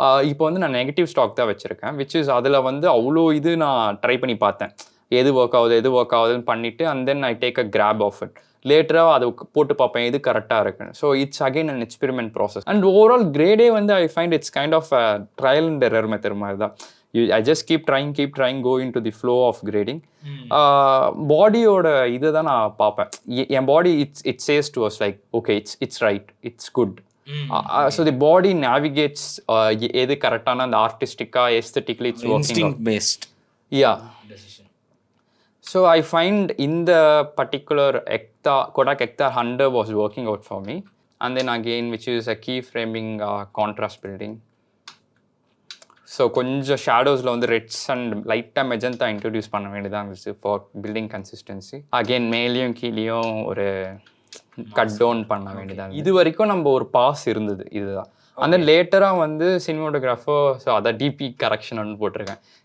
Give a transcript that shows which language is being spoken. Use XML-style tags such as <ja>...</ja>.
<ta>இப்போ வந்து நான் நெகட்டிவ் ஸ்டாக் தான் வச்சுருக்கேன், விச் இஸ் அதில் வந்து அவ்வளோ இது நான் ட்ரை பண்ணி பார்த்தேன், எது ஒர்க் ஆகுதுன்னு பண்ணிவிட்டு</ta> <en>And then I take a crop of it.</en> <ta>லேட்டராக அதை போட்டு பார்ப்பேன் எது கரெக்டாக இருக்குன்னு.</ta> <en>So it's again an experiment process. And overall கிரேடே வந்து I find it's kind of trial and error method மாதிரி தான். I just keep trying, go into the flow of grading.</en> <ta>பாடியோட இதை தான் நான் பார்ப்பேன். என் பாடி</ta> <en>it says to us like, okay, it's right, it's good. So the body navigates</en> <ta>எது கரெக்டான அந்த ஆர்டிஸ்டிக்காக</ta> <en>Aesthetically it's working instinct based decision. So I find in the particular Kodak Ektar 100 was working out for me. And then again, which is a keyframing contrast building.</en> <ta>So கொஞ்சம் ஷேடோஸில் வந்து reds and லைட்டாக magenta introduce பண்ண வேண்டியதான் இருந்துச்சு</ta> <en>For building consistency.</en> <ta>Again மேலேயும் கீழேயும் ஒரு cut down பண்ண வேண்டியதான். இது வரைக்கும் நம்ம ஒரு பாஸ் இருந்தது இதுதான். அந்த லேட்டராக வந்து சினிமோட்டோகிராஃபர் ஸோ அதை டிபி கரெக்ஷன் போட்டிருக்கேன்.</ta>